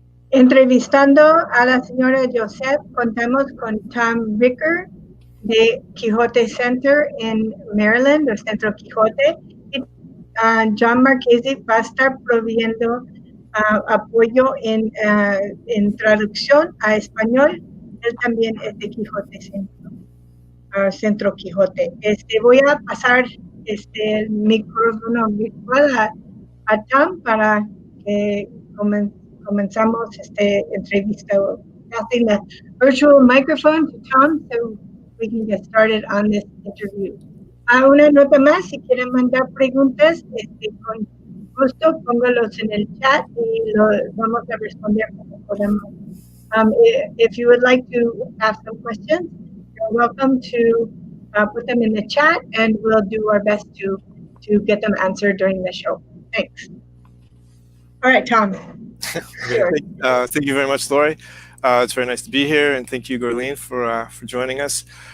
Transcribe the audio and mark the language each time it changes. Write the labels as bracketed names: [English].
[Spanish] Entrevistando a la señora Jozef, contamos con Tom Ricker de Quixote Center en Maryland, el Centro Quijote, y John Marchese va a estar proveyendo apoyo en traducción a español. Él también es de Quixote Centro Quijote. Voy a pasar el micrófono virtual a Tom para que comenzamos esta entrevista. [English] Passing the virtual microphone to Tom so we can get started on this interview. [Spanish] Una nota más, si quieren mandar preguntas, con gusto póngalos en el chat y lo vamos a responder como podemos. [English] If you would like to ask some questions, you're welcome to put them in the chat, and we'll do our best to get them answered during the show. Thanks. All right, Tom. Thank you very much, Lori. It's very nice to be here, and thank you, Guerline, for joining us.